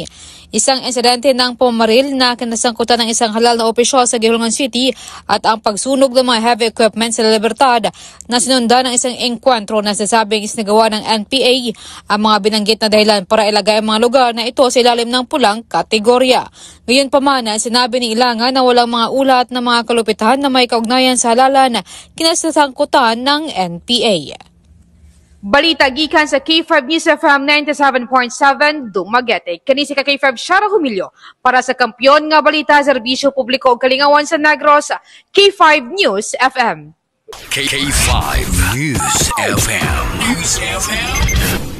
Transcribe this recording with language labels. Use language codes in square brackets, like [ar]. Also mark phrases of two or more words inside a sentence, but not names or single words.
[tl] Isang insidente ng pumaril na kinasangkutan ng isang halal na opisyal sa Gihulngan City at ang pagsunog ng mga heavy equipment sa La Libertad na sinundan ng isang engkwentro na sasabing isinagawa ng NPA. Ang mga binanggit na dahilan para ilagay ang mga lugar na ito sa ilalim ng pulang kategorya. Ngayon pa man, sinabi ni Ilanga na walang mga ulat ng mga kalupitan na may kaugnayan sa halalan na kinasangkutan ng NPA. [ceb] Balita gikan sa K5 News FM 97.7 Dumaguete. Kani si K5 Shara Humilio para sa Kampiyon nga Balita, Serbisyo Publiko ug Kalingawan sa Negros, K5 News FM. K5 News FM.